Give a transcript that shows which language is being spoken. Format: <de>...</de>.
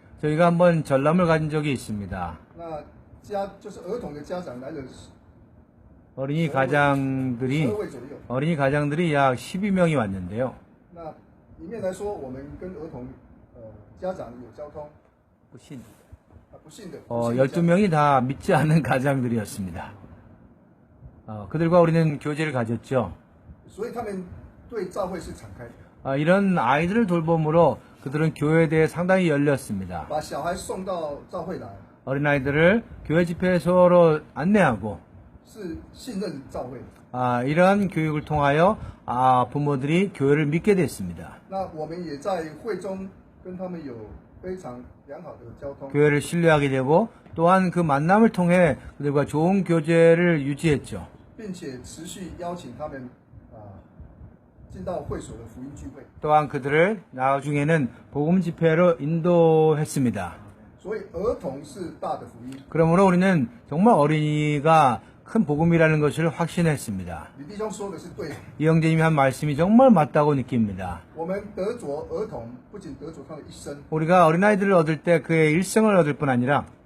<ko>저희가 한번 전람을 가진 적이 있습니다.</ko> <zh>那就是儿童的家长来了</zh> <ko>어린이 가장들이</ko> <zh>12位左右。</zh> <ko>어린이 가장들이 약 12명이 왔는데요.</ko> <zh>那里面来说，我们跟儿童家长有交通，不信的，</zh> <ko>12명이 다 믿지 않는 가장들이었습니다. 그들과 우리는 교제를 가졌죠.</ko> <zh>所以他们对教会是敞开的。</zh> <ko>이런 아이들을 돌봄으로 그들은 교회에 대해 상당히 열렸습니다.</ko> <zh>把小孩送到教会来，</zh> <ko>어린아이들을 교회 집회소로 안내하고</ko> <zh>是信任教会。</zh> <ko>이러한 교육을 통하여 부모들이 교회를 믿게 됐습니다.</ko> <zh>那我们也在会中跟他们有非常良好的交通。</zh> <ko>교회를 신뢰하게 되고 또한 그 만남을 통해 그들과 좋은 교제를 유지했죠.</ko> <zh>并且持续邀请他们进到会所的福音聚会。</zh> <ko>또한 그들을 나중에는 복음 집회로 인도했습니다.</ko> <zh>所以儿童是大的福音。</zh> <ko>그러므로 우리는 정말 어린이가 큰 복음이라는 것을 확신했습니다.</ko> <zh>李弟兄说的是对的。</zh> <ko>이 형제님이 한 말씀이 정말 맞다고 느낍니다.</ko> <zh>我们得着儿童，不仅得着他的一生，</zh> <ko>우리가 어린아이들을 얻을 때 그의 일생을 얻을 뿐 아니라</ko>